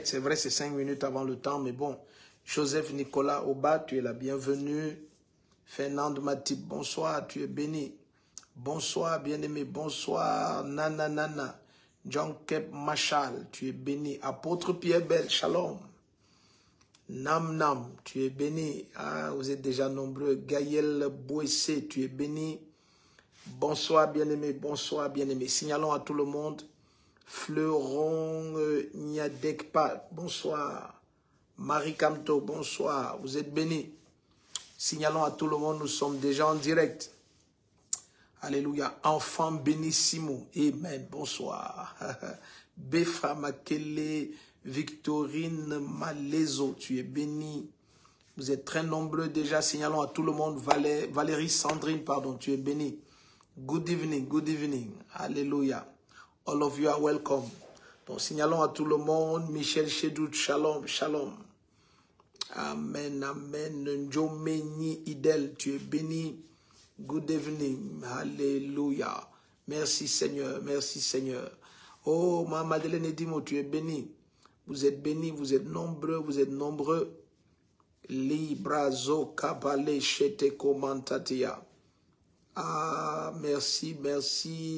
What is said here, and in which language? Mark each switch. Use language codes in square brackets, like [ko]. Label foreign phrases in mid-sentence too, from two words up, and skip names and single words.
[fr] C'est vrai, c'est 5 minutes avant le temps, mais bon. Joseph Nicolas Oba, tu es la bienvenue. Fernande Matip, bonsoir, tu es béni. Bonsoir, bien-aimé, bonsoir, Nana Nana. John Kep Machal, tu es béni. Apôtre Pierre Bell, shalom. Nam Nam, tu es béni. Ah, vous êtes déjà nombreux. Gaël Boissé, tu es béni. Bonsoir, bien-aimé, bonsoir, bien-aimé. Signalons à tout le monde. Fleuron Niadekpa, bonsoir. Marie Camto, bonsoir. Vous êtes bénis. Signalons à tout le monde, nous sommes déjà en direct. Alléluia. Enfant bénissimo. Amen. Bonsoir. Befra Makele, Victorine Malezo, tu es béni. Vous êtes très nombreux déjà. Signalons à tout le monde. Valérie Sandrine, pardon, tu es béni. [en] Good evening, good evening. Alléluia. All of you are welcome. [fr] Donc, signalons à tout le monde. Michel Chedout, shalom, shalom. Amen, amen. Njomeni Idel, tu es béni. [en] Good evening. [fr] Alléluia. Merci Seigneur, merci Seigneur. Oh, ma Madeleine Edimo, tu es béni. Vous êtes bénis, vous êtes nombreux, vous êtes nombreux. Librazo Kabale Chete Komantatia. Ah, merci, merci.